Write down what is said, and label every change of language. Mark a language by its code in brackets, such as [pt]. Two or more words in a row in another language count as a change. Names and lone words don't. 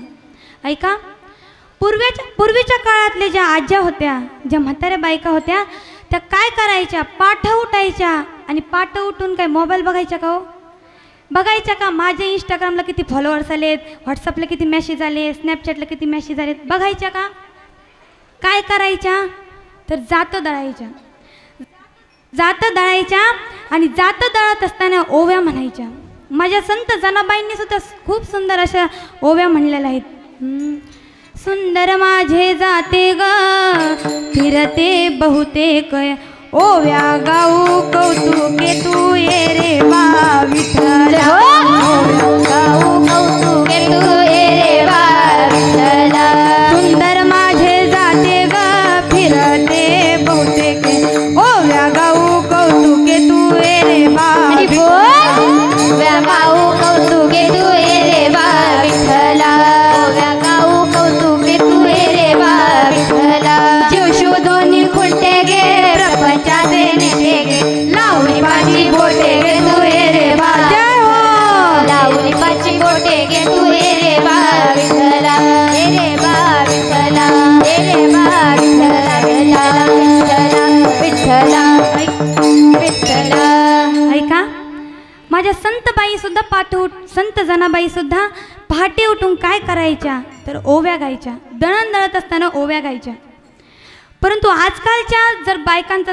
[mr] ऐका पूर्वीच्या काळातल्या ज्या आज्या होत्या ज्या म्हाताऱ्या बायका होत्या त्या काय करायच्या पाठ उठायच्या आणि पाठ उठून काय मोबाईल बघायच्या का हो बघायच्या का माझ्या इंस्टाग्रामला किती फॉलोअर्स आलेत व्हॉट्सअपला किती मेसेज आले स्नॅपचॅटला किती मेसेज आलेत बघायच्या का काय करायच्या तर जातं दळायच्या आणि जातं दळत असताना ओव्या म्हणायच्या. माझ्या संत जनाबाईंनी सुद्धा खूप सुंदर अशा ओव्या म्हणलेल्या आहेत. सुंदर माझे जाते ग फिरते बहुतेक ओव्या गाऊ कौतुके तू ये रे बा विठ्ठला गाऊ कौतुके तू ये रे बा विठ्ठला सुंदर माझे जाते ग फिरते बहुतेक ओव्या गाऊ कौतुके तू ये रे बा ओव्या गाऊ कौतुके तू ये रे बा विठ्ठला ओव्या गाऊ कौतुके तू ये रे बा विठ्ठला जीव शोधोनी खुंटे गे प्रपंचाचे नेते गे लावणी पाची बोटे गे तू ये रे बा जय हो लावणी पाची बोटे गे तू ये रे बा विठ्ठला ये रे बा विठ्ठला ये रे बा विठ्ठला विठ्ठला विठ्ठला विठ्ठला ऐका माझ्या संतबाई सुद्धा संत जनाबाई सुद्धा पहाटे उठून काय करायच्या तर ओव्या गायच्या दळण दळत असताना ओव्या गायच्या परंतु आजकालच्या जर बायकांचं